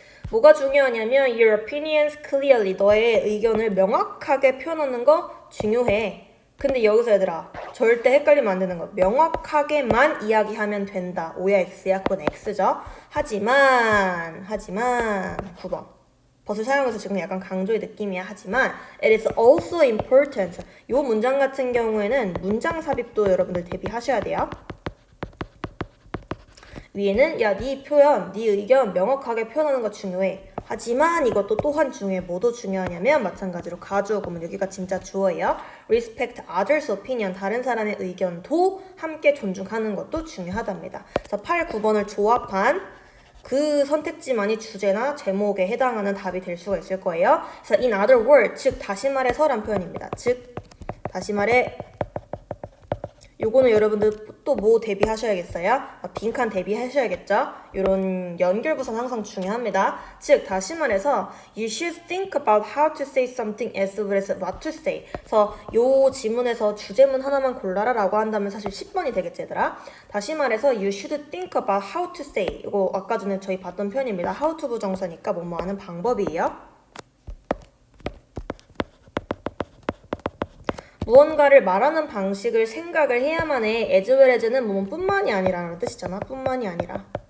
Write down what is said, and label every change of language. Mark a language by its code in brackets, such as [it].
[ko] 뭐가 중요하냐면 [en] your opinions clearly, [ko] 너의 의견을 명확하게 표현하는 거 중요해. 근데 여기서 얘들아 절대 헷갈리면 안 되는 거. 명확하게만 이야기하면 된다. O야 X야? 그건 X죠. 하지만 9번 벗을 사용해서 지금 약간 강조의 느낌이야. 하지만 [en] it is also important. [ko] 요 문장 같은 경우에는 문장 삽입도 여러분들 대비하셔야 돼요. 위에는 야, 네 표현, 네 의견 명확하게 표현하는 거 중요해. 하지만 이것도 또한 중요해. 뭐도 중요하냐면 마찬가지로 가주어 구문, 여기가 진짜 주어예요. [en] Respect others' opinion, [ko] 다른 사람의 의견도 함께 존중하는 것도 중요하답니다. 그래서 8, 9번을 조합한 그 선택지만이 주제나 제목에 해당하는 답이 될 수가 있을 거예요. 그래서 [en] in other words, [ko] 즉 다시 말해서란 표현입니다. 즉 다시 말해 요거는 여러분들 또 뭐 대비하셔야겠어요? 빈칸 대비하셔야겠죠? 이런 연결부사는 항상 중요합니다. 즉 다시 말해서 [en] you should think about how to say something as well as what to say. [ko] 그래서 요 지문에서 주제문 하나만 골라라 라고 한다면 사실 10번이 되겠지 얘들아. 다시 말해서 [en] you should think about how to say. [ko] 이거 아까 전에 저희 봤던 표현입니다. how to 부정사니까 뭐뭐 하는 방법이에요. 무언가를 말하는 방식을 생각을 해야만 해. [en] as well as [ko] 는 뿐만이 아니라는 뜻이잖아. 뿐만이 아니라.